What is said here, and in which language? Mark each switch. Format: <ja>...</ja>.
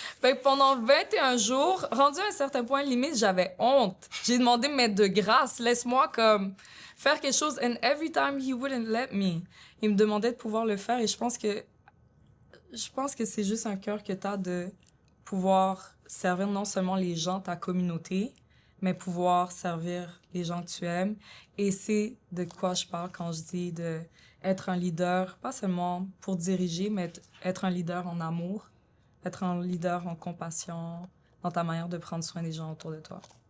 <fr>Fait que pendant 21 jours, rendu à un certain point, limite, j'avais honte. J'ai demandé, mais de grâce, laisse-moi comme faire quelque chose.</fr> <en>And every time he wouldn't let me.</en> <fr>Il me demandait de pouvoir le faire et je pense que c'est juste un cœur que t'as de pouvoir servir non seulement les gens, ta communauté, mais pouvoir servir les gens que tu aimes. Et c'est de quoi je parle quand je dis de être un leader, pas seulement pour diriger, mais être un leader en amour, être un leader en compassion, dans ta manière de prendre soin des gens autour de toi.</fr>